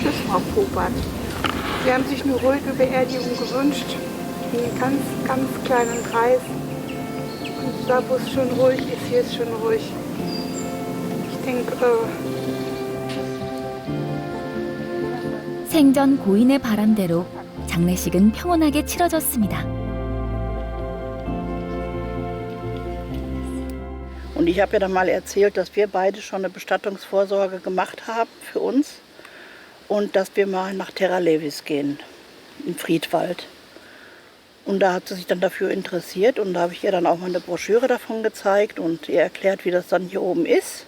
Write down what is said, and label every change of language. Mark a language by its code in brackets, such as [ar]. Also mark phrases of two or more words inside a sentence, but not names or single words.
[de] Frau Popert. Sie haben sich eine ruhige Beerdigung gewünscht, in einem ganz, ganz kleinen Kreis. Und da, wo es schon ruhig ist, hier ist schon ruhig. Ich denke, [ko] 생전 고인의 바람대로 장례식은 평온하게 치러졌습니다. [de] Und ich habe ja dann mal erzählt, dass wir beide schon eine Bestattungsvorsorge gemacht haben für uns und dass wir mal nach Terra Levis gehen, im Friedwald. Und da hat sie sich dann dafür interessiert und da habe ich ihr dann auch mal eine Broschüre davon gezeigt und ihr erklärt, wie das dann hier oben ist.